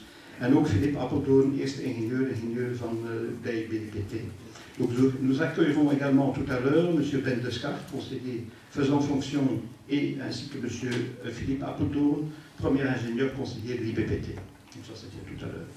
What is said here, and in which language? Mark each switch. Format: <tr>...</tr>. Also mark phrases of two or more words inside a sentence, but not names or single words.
<nl>En ook Philippe Appeldoorn, eerste ingenieur van bij BPT.</nl> <fr>Donc nous accueillerons également tout à l'heure M. Ben de Schacht, conseiller faisant fonction, et ainsi que M. Philippe Appeldoorn, premier ingénieur conseiller de l'IBPT. Donc ça c'était tout à l'heure.</fr>